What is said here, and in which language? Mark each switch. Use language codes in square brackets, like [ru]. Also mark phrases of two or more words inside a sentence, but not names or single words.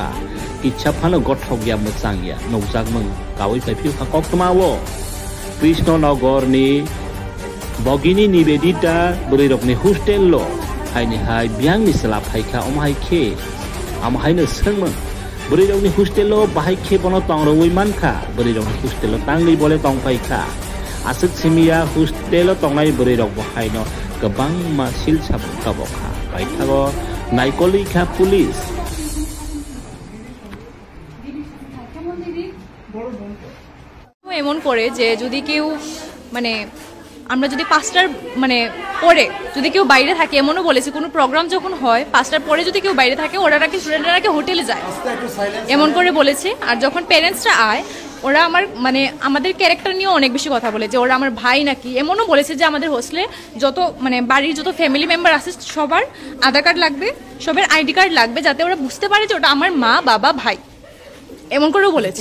[trp] ichapano gothok ya mochang ya nokjagmeng kawai pai piuka kok temawo Krishna Nagorni Bogini Nivedita Berirogni hostello Haini hai biang ni selap hai ka hai ke hai na sengmeng Berirogni hostello bahai ke bono tong roi man ka Berirogni hostello tangli bole tong pai ka asuk simia hostello tongai Berirog bahai no kebang ma sil sab ka bokha pai thago naikoli ka police [bn] এমন করে যে যদি কেউ মানে আমরা যদি 5টার মানে পরে যদি কেউ বাইরে থাকে এমনও বলেছে কোনো প্রোগ্রাম যখন হয় 5টার পরে যদি কেউ বাইরে থাকে ওরা নাকি স্টুডেন্টরা হোটেলে যায় এমন করে বলেছে আর যখন প্যারেন্টসরা আয় ওরা মানে আমাদের ক্যারেক্টার নিয়ে অনেক বেশি কথা বলে যে ওরা আমার ভাই নাকি এমনও বলেছে যে আমাদের হোস্টেলে যত মানে বাড়ির যত [en] family member [bn] আছে সবার আধার কার্ড লাগবে সবার [en] ID card [bn] লাগবে যাতে ওরা বুঝতে পারে যে ওটা আমার মা বাবা ভাই এমন করেও বলেছে